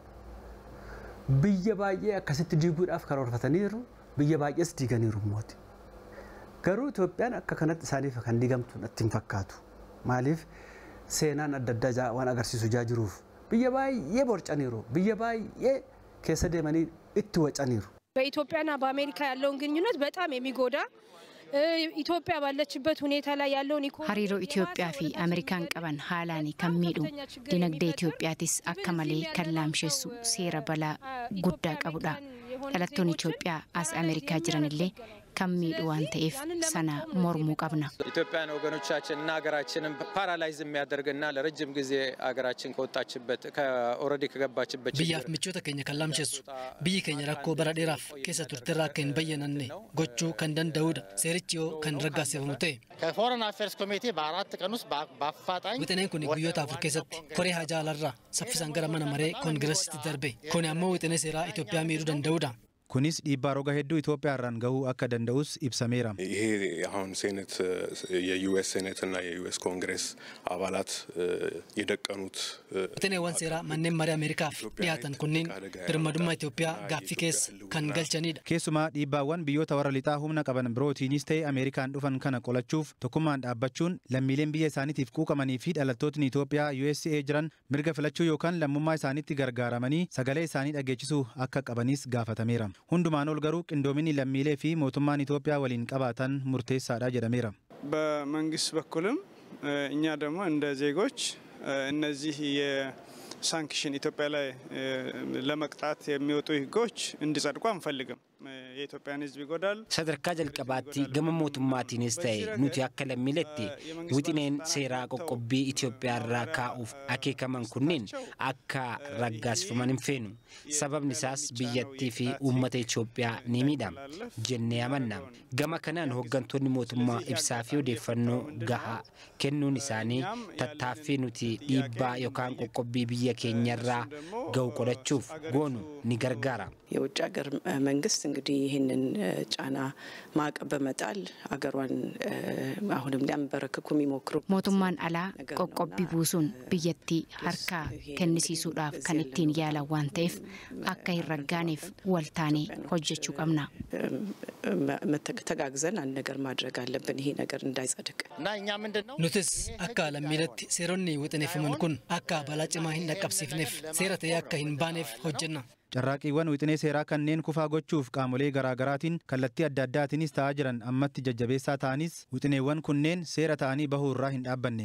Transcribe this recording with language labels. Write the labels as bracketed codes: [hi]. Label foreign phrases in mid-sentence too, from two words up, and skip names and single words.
[om] Biyya baay'ee akkasitti diiguudhaaf karoorfataniiru, biyya baay'ees diiganiiru mooti. Garuu Itoophiyaan akka kanatti isaaniif kan diigamtu natti hin fakkaatu. Maaliif seenaan adda addaa waan agarsiisu jaa jiruuf biyya baay'ee borcaniiru, biyya baay'ee keessa deemanii itti wacaniiru. [am] በኢትዮጵያና በአሜሪካ ያለውን ግንኙነት በጣም የሚጎዳ ኢትዮጵያ ባለችበት ሁኔታ ላይ ያለውን [om] hariiroo Itoophiyaa fi Ameerikaan qaban haalaan kan miidhu dinagdee Itoophiyaatis akka malee kan laamsheessu seera balaa guddaa qabudha. Dhalattoonni Itoophiyaa as Ameerikaa jiranillee kan miidhu waan ta'eef sana mormuu qabna. [am] ኢትዮጵያን ወገኖቻችንና ሀገራችንን ፓራላይዝ የሚያደርግና ለረጅም ጊዜ ሀገራችን ከወጣችበት ከኦልሬዲ ከገባችበት [om] biyyaaf michoota keenya kan laamsheessu biyyi keenya rakkoo bara dheeraaf keessa turterraa akka hin bayyananne gochuu kan danda'udha. Seerichi yoo kan raggaasifamu ta'e [am] ከፎረን አፌርስ ኮሚቴ በአራት ቀን ውስጥ በአፋጣኝ [om] wixineen kun guyyoota afur keessatti koree hajaa alarraa saffisaan gara mana maree koongiresitti darbe. Kun ammoo wixinee seeraa Itoophiyaa miidhuu danda'udha. kunis dhiibbaa roga hedduu Itoophiyaa irraan gahuu akka danda'us ibsameera. [am] ይሄ አሁን ሴኔት የዩኤስ ሴኔት እና የዩኤስ ኮንግሬስ አባላት የደቀኑት [om] wixinewwan seeraa manneen marii Ameerikaaf dhiyaatan kunneen birmadummaa Itoophiyaa gaaffii keessa kan galchanidha. Keessumaa dhiibbaawwan biyyoota warra lixaa humna qaban birootiinis ta'e Ameerikaan dhufan kana qolachuuf tokkummaan dhaabbachuun lammiileen biyya isaaniitiif quuqamanii fi dhalattootni Itoophiyaa USA jiran mirga filachuu yookaan lammummaa isaaniitti gargaaramanii sagalee isaanii dhageechisuu akka qabanis gaafatameera. Hundumaan ol garuu qindoominni lammiilee fi mootummaan Itoophiyaa waliin qabaatan murteessaadha jedhameera. [am] በመንግስት በኩልም እኛ ደግሞ እንደ ዜጎች እነዚህ የሳንክሽን ኢትዮጵያ ላይ ለመቅጣት የሚወጡ ህጎች እንዲጸድቁ አንፈልግም። የኢትዮጵያን ህዝብ ይጎዳል። [om] sadarkaa jalqabaatti gama mootummaatiinis ta'e nuti akka lammiiletti wixineen seeraa qoqqobbii Itoophiyaa irraa kaa'uuf akeekaman kunneen akka raggaasifaman hin feenu. Sababni isaas biyyattii fi uummata Itoophiyaa ni miidhama jennee amanna. Gama kanaan hooggantoonni mootummaa ibsaa fi odeeffannoo gahaa kennuun isaanii tattaaffii nuti dhiibbaa yookaan qoqqobbii biyya keenyarraa gahu qolachuuf goonu ni gargaara. [am] የውጭ ሀገር መንግስት እንግዲህ ይህንን ጫና ማዕቀብ በመጣል ሀገሯን አሁንም ሊያንበረክኩ የሚሞክሩ [om] mootummaan alaa qoqqobbii buusuun biyyattii harkaa kennisiisuudhaaf kan ittiin yaalan waan ta'eef akka hin raggaaneef waltaanee hojjechuu qabna. [am] ተጋግዘን አንድ ነገር ማድረግ አለብን ይሄ ነገር እንዳይጸድቅ [om] nutis akka lammiiletti seeronni wixineeffaman kun akka balaa cimaa hin dhaqqabsiifneef seera ta'ee akka hin baaneef hojjenna. Carraaqiiwwan wixinee seeraa kanneen kufaa gochuuf qaamolee garaagaraatiin kallattii adda addaatiinis ta'aa jiran ammatti jajjabeessaa ta'anis wixineewwan kunneen seera ta'anii bahuu irraa hin dhaabbanne.